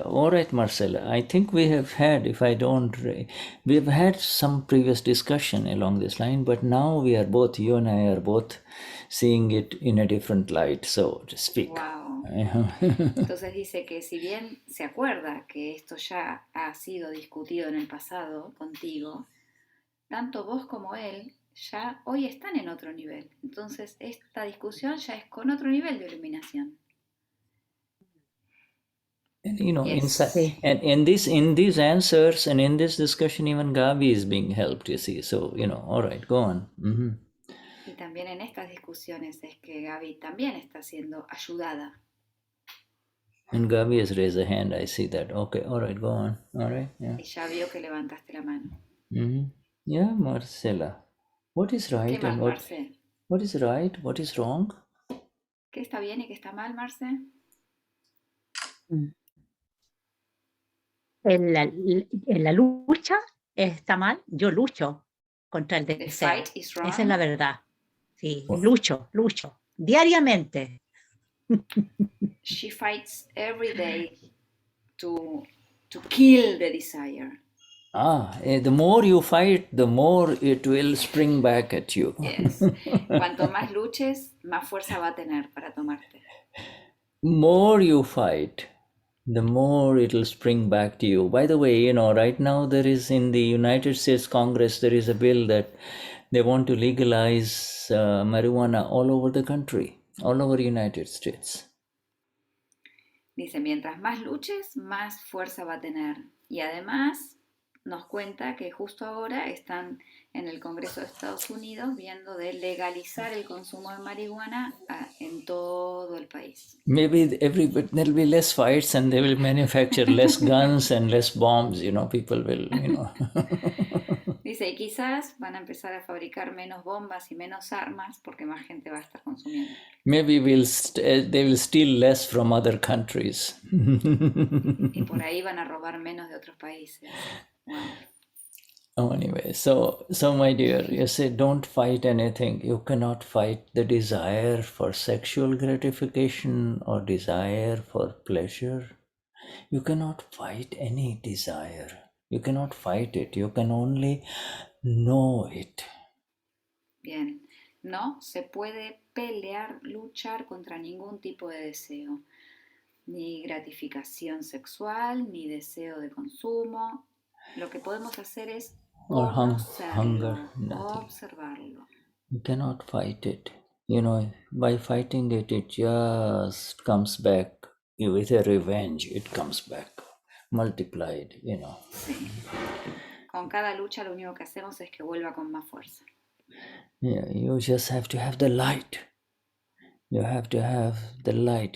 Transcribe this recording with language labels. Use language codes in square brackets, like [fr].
[en] All right, Marcella, I think we have had, we've had some previous discussion along this line, but now you and I are both seeing it in a different light, so to speak. Wow. [es] Entonces dice que si bien se acuerda que esto ya ha sido discutido en el pasado contigo, tanto vos como él ya hoy están en otro nivel. Entonces esta discusión ya es con otro nivel de iluminación. [en] And and in these answers and in this discussion, even Gabi is being helped, you see. So, all right, go on. [es] Y también en estas discusiones es que Gabi también está siendo ayudada. [en] And Gabi has raised a hand, I see that. Okay, all right, go on. All right, yeah. [es] Y ya vio que levantaste la mano. [en] Yeah, Marcella. What is right [es] ¿Qué más, [en] and [es] Marce? [en] what is right? What is wrong? [es] ¿Qué está bien y qué está mal, Marce? En la lucha está mal. Yo lucho contra el [en] The [es] deseo. [en] fight is wrong. [es] Esa es la verdad. Sí, lucho diariamente. [en] She fights every day to kill the desire. The more you fight, the more it will spring back at you. Yes. [es] Cuanto más luches, más fuerza va a tener para tomarte. [en] More you fight, the more it will spring back to you. By the way, right now there is in the United States Congress, there is a bill that they want to legalize marijuana all over the country, all over United States. [es] Dice, mientras más luches, más fuerza va a tener. Y además nos cuenta que justo ahora están en el Congreso de Estados Unidos viendo de legalizar el consumo de marihuana en todo el país. [en] Maybe there'll be less fights and they will manufacture less guns and less bombs, people will, [es] Dice, y quizás van a empezar a fabricar menos bombas y menos armas porque más gente va a estar consumiendo. [en] Maybe they will steal less from other countries. [es] Y por ahí van a robar menos de otros países. [en] Wow. Oh, anyway, so my dear, you say don't fight anything. You cannot fight the desire for sexual gratification or desire for pleasure. You cannot fight any desire. You cannot fight it. You can only know it. [es] Bien. No se puede pelear, luchar contra ningún tipo de deseo. Ni gratificación sexual, ni deseo de consumo. Lo que podemos hacer es [en] Or [es] conocerlo, [en] hunger, nothing. [es] observarlo. [en] You cannot fight it. You know, by fighting it, it just comes back with a revenge. It comes back multiplied, you know. [es] Sí. Con cada lucha lo único que hacemos es que vuelva con más fuerza. [en] Yeah, you just have to have the light. You have to have the light.